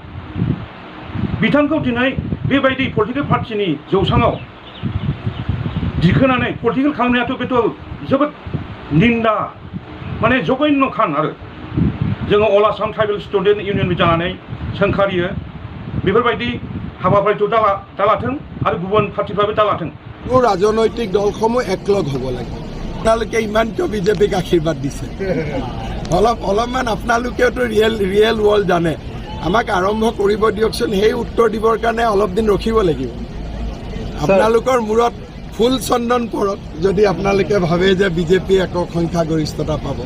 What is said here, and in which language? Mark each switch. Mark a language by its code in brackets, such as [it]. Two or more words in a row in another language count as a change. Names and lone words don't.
[brx] बिथांखौ दिनै बेबायदि पलिटिकेल पार्टिनि जौसाङाव दिखोनानै पलिटिकेल खालामनायाथ' बेथ' जोबोद निन्दा, माने जघन्य खान। आरो जोङो अल आसाम ट्राइबेल स्टुडेन्ट इउनियन जानानै सोंखारियो बेफोरबायदि हाबाफारिखौ दालाथों आरो गुबुन पार्टिफ्राबो दालाथों। [as] ৰাজনৈতিক দলসমূহ একলগ হ'ব লাগে। আপোনালোকে ইমানটো BJPক আশীৰ্বাদ দিছে, অলপমান আপোনালোকেওতো [en] real world [as] জানে। আমাক আৰম্ভ কৰিব দিয়কচোন। সেই উত্তৰ দিবৰ কাৰণে অলপ দিন ৰখিব লাগিব। আপোনালোকৰ মূৰত ফুল চন্দন পৰক যদি আপোনালোকে ভাবে যে BJP একক সংখ্যাগৰিষ্ঠতা পাব।